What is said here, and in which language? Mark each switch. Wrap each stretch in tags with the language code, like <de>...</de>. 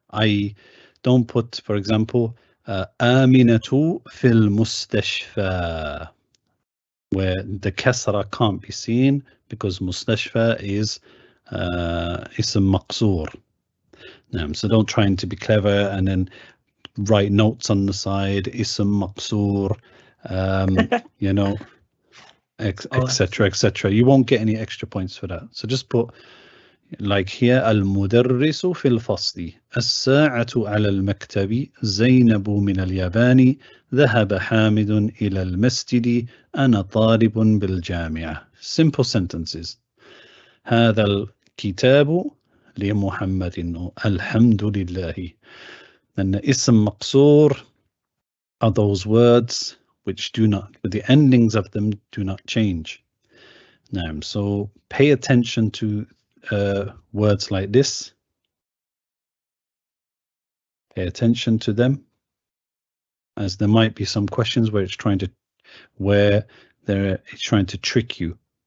<en>Don't put, for example,</en> <ar>Aminatu fil mustashfa,</ar> <en>where the kasra can't be seen because mustashfa is ism maqsoor. So don't try to be clever and then write notes on the side, ism maqsoor, you know, etc., etc. You won't get any extra points for that. So just put like here,</en> <ar>المدرس في الفصل الساعة على المكتب زينب من اليابان ذهب حامد إلى المسجد أنا طالب بالجامعة.</ar> <en>Simple sentences.</en> <ar>هذا الكتاب لمحمد الحمد لله.</ar> <en>And the اسم مقصور are those words which do not, the endings of them do not change. Now, so pay attention to words like this. Pay attention to them, as there might be some questions where it's trying to trick you.</en>